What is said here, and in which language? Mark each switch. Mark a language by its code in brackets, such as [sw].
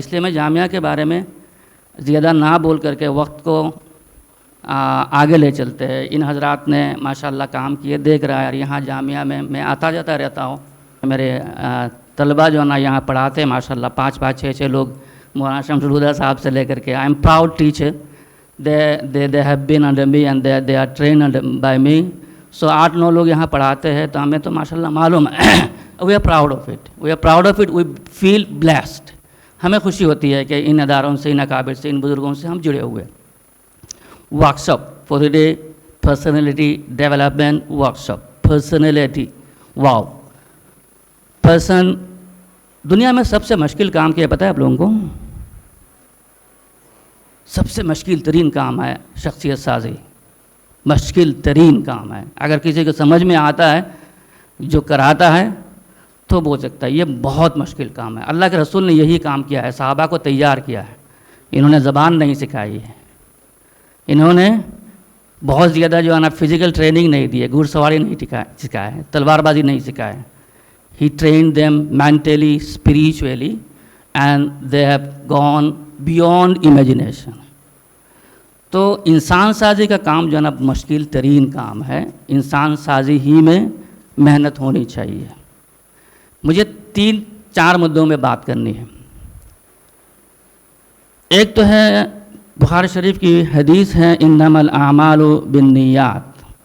[ur] اس لیے میں جامعہ کے بارے میں زیادہ نہ بول کر کے وقت کو آگے لے چلتے ہیں. ان حضرات نے ماشاءاللہ کام کیے, دیکھ رہا ہے. اور یہاں جامعہ میں آتا جاتا رہتا ہوں. میرے طلبہ جو ہے نا یہاں پڑھاتے ہیں ماشاءاللہ 5 6 لوگ, مولانا شمس الہدیٰ صاحب سے لے کر کے. [en] I am proud teacher. they have been under me and they are trained by me. [ur] So 8 9 لوگ یہاں پڑھاتے ہیں تو ہمیں تو ماشاءاللہ معلوم ہے. [en] we are proud of it. we feel blessed. [ur] ہمیں خوشی ہوتی ہے کہ ان اداروں سے, ان اکابر سے, ان بزرگوں سے ہم جڑے ہوئے. [en] Workshop four day personality development workshop. Personality, wow. [ur] پرسن دنیا میں سب سے مشکل کام کیا پتہ ہے آپ لوگوں کو؟ سب سے مشکل ترین کام ہے شخصیت سازی. مشکل ترین کام ہے. اگر کسی کو سمجھ میں آتا ہے جو کراتا ہے تو بول سکتا ہے یہ بہت مشکل کام ہے. اللہ کے رسول نے یہی کام کیا ہے, صحابہ کو تیار کیا ہے. انہوں نے زبان نہیں سکھائی ہے, انہوں نے بہت زیادہ جو ہے نا فزیکل ٹریننگ نہیں دی ہے, گھڑ سواری نہیں سکھایا ہے, تلوار بازی نہیں سکھایا ہے. [en] He trained them mentally, spiritually, and they have gone beyond imagination. [ur] تو انسان سازی کا کام جو ہے نا مشکل ترین کام ہے. انسان سازی ہی میں محنت ہونی چاہیے. مجھے 3 4 مدعوں میں بات کرنی ہے. ایک تو ہے بخاری شریف کی حدیث ہے [ar] انما الاعمال بالنیات.